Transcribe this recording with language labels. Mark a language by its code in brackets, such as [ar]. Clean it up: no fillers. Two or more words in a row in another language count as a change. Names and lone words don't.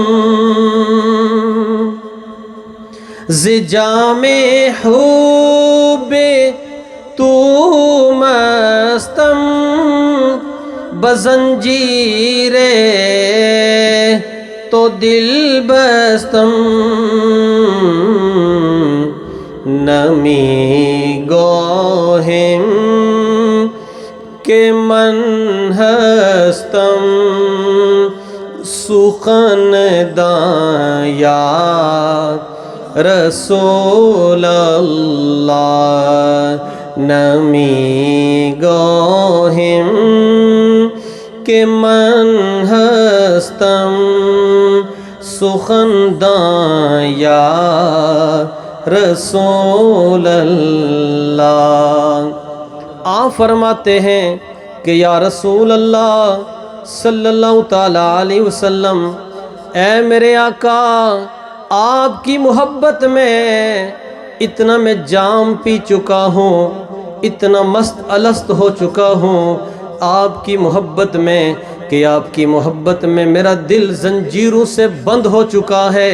[fa] ز جام حب تو مستم بزنجیر تو دل بستم، نمی گوہم کہ من ہستم سخن داں [ar] یا رسول اللہ، [fa] نمی گوہم کہ من ہستم سخن داں [ar] یا رسول اللہ۔ [ur] آپ فرماتے ہیں کہ [ar] یا رسول اللہ صلی اللہ تعالیٰ علیہ وسلم، [ur] اے میرے آقا، آپ کی محبت میں اتنا میں جام پی چکا ہوں، اتنا مست الست ہو چکا ہوں آپ کی محبت میں کہ آپ کی محبت میں میرا دل زنجیروں سے بند ہو چکا ہے۔